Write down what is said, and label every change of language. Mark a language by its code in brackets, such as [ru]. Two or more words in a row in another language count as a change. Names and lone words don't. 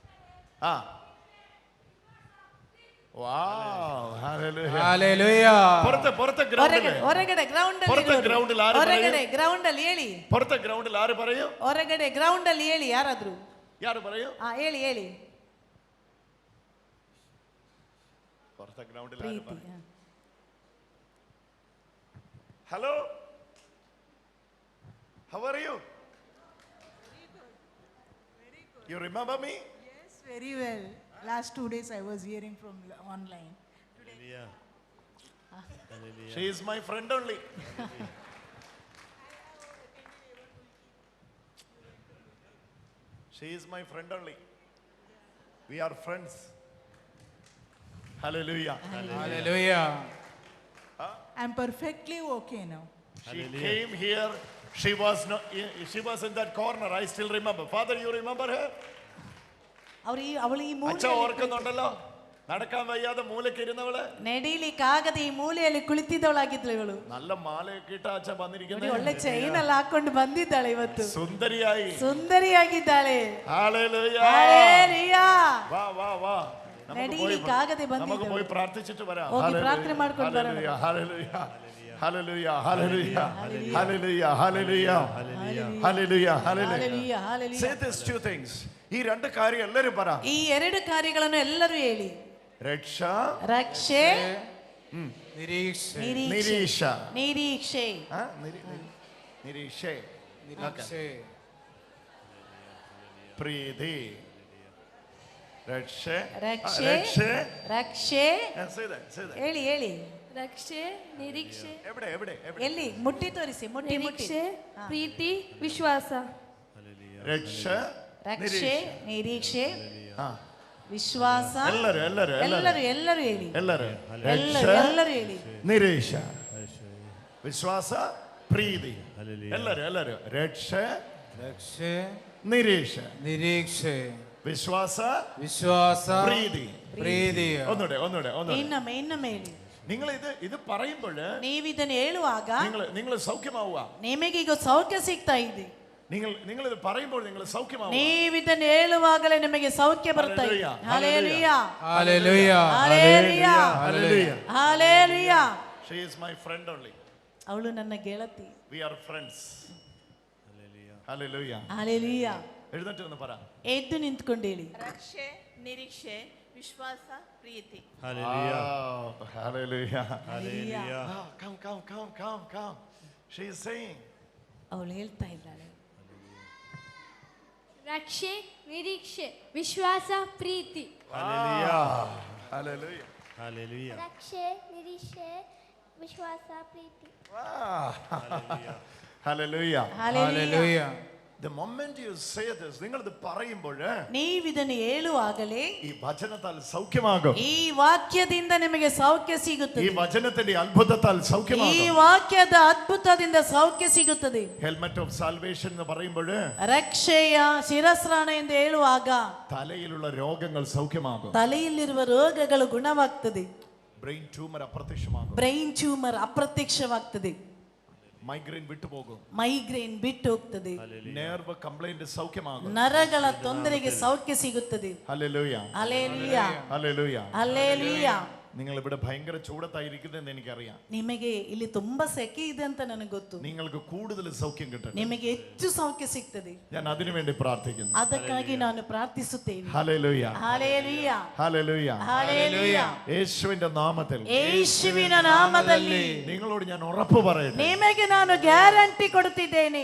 [en] Wow, hallelujah. Hallelujah. [ml] പുറത്തെ ഗ്രൗണ്ടിൽ [kn] ಹೊರಗಡೆ ಗ್ರೌಂಡ್ [ml] പുറത്തെ ഗ്രൗണ്ടിൽ ആര് പറയും? [kn] ಹೊರಗಡೆ ಗ್ರೌಂಡ್ ಅಲ್ಲಿ ಹೇಳಿ. [ml] പുറത്തെ ഗ്രൗണ്ടിൽ ആര് പറയും? [kn] ಹೊರಗಡೆ ಗ್ರೌಂಡ್ ಅಲ್ಲಿ ಹೇಳಿ ಯಾರಾದ್ರೂ. [ml] ಯಾರು പറയും? [kn] ಹೇಳಿ ಹೇಳಿ. [ml] പുറത്തെ ഗ്രൗണ്ടിൽ ആര് പറയും? [en] Hello. How are you? You remember me? Yes, very well. Last 2 days I was hearing from online. Hallelujah. She is my friend only. She is my friend only. We are friends. Hallelujah. Hallelujah. I'm perfectly okay now. She came here. She was in that corner. I still remember. Father, you remember her? [kn] ಅವಳು ಈ [ml] അച്ഛ ഓർക്കുന്നുണ്ടല്ലോ, നടക്കാൻ വയ്യാതെ മൂലയ്ക്ക് ഇരുന്നവള്, [kn] ನಡೀಲಿಕ್ಕಾಗದೆ ಈ ಮೂಲೆಯಲ್ಲಿ ಕುಳಿತಿದ್ದವಳಾಗಿದ್ಳು ಇವಳು. [ml] നല്ല മാലയൊക്കെ ഇട്ട അച്ഛ വന്നിരിക്കുന്നത്, [kn] ಒಳ್ಳೆ ಚೈನ್ ಎಲ್ಲ ಹಾಕೊಂಡು ಬಂದಿದ್ದಾಳೆ ಇವತ್ತು. സുന്ദരിയാಗಿದ್ದಾಳೆ. [en] Hallelujah. [ml] വാ വാ വാ, [kn] ನಡೀಲಿಕ್ಕಾಗದೆ [ml] നമുക്ക് [kn] ಬಂದಿದ್ದಳು. [ml] പോയി പ്രാർത്ഥിച്ചിട്ട് വരാം. [kn] ಹೋಗಿ ಪ್ರಾರ್ಥನೆ ಮಾಡ್ಕೊಂಡು ಬರೋಣ. [en] Hallelujah. Hallelujah, hallelujah, hallelujah, hallelujah, hallelujah, hallelujah, hallelujah. Say these two things. [ml] ഈ രണ്ട് കാര്യം എല്ലാവരും പറ. [kn] ഈ ಎರಡು ಕಾರ್ಯಗಳನ್ನು ಎಲ್ಲರೂ ಹೇಳಿ. [ml] രക്ഷ, [kn] ರಕ್ಷೆ, [ml] നിരീക്ഷ, നിരീക്ഷ, [kn] ನಿರೀಕ್ಷೆ, [ml] നിരീക്ഷ, നിരീക്ഷ, പ്രീതി, രക്ഷ, [kn] ರಕ್ಷೆ, ರಕ್ಷೆ, ಹೇಳಿ ಹೇಳಿ. ರಕ್ಷೆ, ನಿರೀಕ್ಷೆ, ಎಲ್ಲಿ ಮುಟ್ಟಿ ತೋರಿಸಿ, ಮುಟ್ಟಿ ನಿರೀಕ್ಷೆ, ಪ್ರೀತಿ, ವಿಶ್ವಾಸ. [ml] രക്ഷ, [kn] ರಕ್ಷೆ, ನಿರೀಕ್ಷೆ, ವಿಶ್ವಾಸ. ಎಲ್ಲರೂ ಎಲ್ಲರೂ ಹೇಳಿ. ಎಲ್ಲರೂ ಹೇಳಿ. [ml] നിരീക്ഷ, വിശ്വാസ, പ്രീതി. എല്ലാരും രക്ഷ, നിരീക്ഷ, വിശ്വാസ, പ്രീതി. [kn] ಇನ್ನೊಮ್ಮೆ ಹೇಳಿ. [ml] നിങ്ങൾ ഇത് പറയുമ്പോൾ [kn] ನೀವು ಇದನ್ನು ಹೇಳುವಾಗ [ml] നിങ്ങൾ സൗഖ്യമാവുക. [kn] ನಿಮಗೆ ಈಗ ಸೌಖ್ಯ ಸಿಗ್ತಾ ಇದೆ. [ml] നിങ്ങൾ ഇത് പറയുമ്പോൾ നിങ്ങൾ സൗഖ്യമാവുക. [kn] ನೀವು ಇದನ್ನು ಹೇಳುವಾಗಲೇ ನಿಮಗೆ ಸೌಖ್ಯ ಬರ್ತಾ ಇದೆ. [en] Hallelujah. Hallelujah. Hallelujah. Hallelujah. Hallelujah. She is my friend only. [kn] ಅವಳು ನನ್ನ ಗೆಳತಿ. [en] We are friends. Hallelujah. Hallelujah. [ml] എഴുന്നേറ്റ് ഒന്ന് പറ. [kn] ಎದ್ದು ನಿಂತ್ಕೊಂಡು ಹೇಳಿ. ರಕ್ಷೆ, ನಿರೀಕ್ಷೆ, ವಿಶ್ವಾಸ, ಪ್ರೀತಿ. [en] Hallelujah. Hallelujah. Hallelujah. Come. She is saying. [kn] ಅವಳು ಹೇಳ್ತಾ ಇದ್ದಾಳೆ. ರಕ್ಷೆ, ನಿರೀಕ್ಷೆ, ವಿಶ್ವಾಸ, ಪ್ರೀತಿ. [en] Hallelujah. Hallelujah. [kn] ರಕ್ಷೆ, ನಿರೀಕ್ಷೆ, ವಿಶ್ವಾಸ, ಪ್ರೀತಿ. [en] Hallelujah. Hallelujah. The moment you say this, [ml] നിങ്ങൾ ഇത് പറയുമ്പോൾ [kn] ನೀವು ಇದನ್ನು ಹೇಳುವಾಗಲೇ [ml] ഈ വചനത്താൽ സൗഖ്യമാകും. [kn] ಈ ವಾಕ್ಯದಿಂದ ನಿಮಗೆ ಸೌಖ್ಯ ಸಿಗುತ್ತದೆ. [ml] ഈ വചനത്തിന്റെ അത്ഭുതത്താൽ സൗഖ്യമാകും. [kn] ಈ ವಾಕ್ಯದ ಅದ್ಭುತದಿಂದ ಸೌಖ್ಯ ಸಿಗುತ್ತದೆ. [en] helmet of salvation [ml] എന്ന് പറയുമ്പോൾ [kn] ರಕ್ಷೆಯ ಶಿರಸ್ತ್ರಾಣ ಎಂದು ಹೇಳುವಾಗ [ml] തലയിലുള്ള രോഗങ്ങൾ സൗഖ്യമാകും. [kn] ತಲೆಯಲ್ಲಿರುವ ರೋಗಗಳು ಗುಣವಾಗ್ತದೆ. [en] brain tumor [ml] അപ്രത്യക്ഷമാകും. [en] brain tumor [kn] ಅಪ್ರತ್ಯಕ್ಷವಾಗ್ತದೆ. [ml] മൈഗ്രെയിൻ വിട്ടുപോകും. [kn] ಮೈಗ್ರೇನ್ ಬಿಟ್ಟು ಹೋಗ್ತದೆ. [en] nerve complaint [ml] സൗഖ്യമാകും. [kn] ನರಗಳ ತೊಂದರೆಗೆ ಸೌಖ್ಯ ಸಿಗುತ್ತದೆ. [ml] ഹല്ലേലൂയ. ഹല്ലേലൂയ. ഹല്ലേലൂയ. ഹല്ലേലൂയ. നിങ്ങൾ ഇവിടെ ഭയങ്കര ചൂടത്തായിരിക്കുന്നതെന്ന് എനിക്കറിയാം. [kn] ನಿಮಗೆ ಇಲ್ಲಿ ತುಂಬಾ ಸೆಕೆ ಇದೆ ಅಂತ ನನಗೆ ಗೊತ್ತು. [ml] നിങ്ങൾക്ക് കൂടുതൽ സൗഖ്യം കിട്ടട്ടെ. [kn] ನಿಮಗೆ ಹೆಚ್ಚು ಸೌಖ್ಯ ಸಿಗ್ತದೆ. [ml] ഞാൻ അതിനു വേണ്ടി പ്രാർത്ഥിക്കുന്നു. [kn] ಅದಕ್ಕಾಗಿ ನಾನು ಪ್ರಾರ್ಥಿಸುತ್ತೇನೆ. [ml] ഹല്ലേലൂയ. ഹല്ലേലൂയ. ഹല്ലേലൂയ. ഹല്ലേലൂയ. യേശുവിന്റെ നാമത്തിൽ [kn] ಯೇಸುವಿನ ನಾಮದಲ್ಲಿ [ml] നിങ്ങളോട് ഞാൻ ഉറപ്പ് പറയട്ടെ. [kn] ನಿಮಗೆ ನಾನು ಗ್ಯಾರಂಟಿ ಕೊಡುತ್ತಿದ್ದೇನೆ.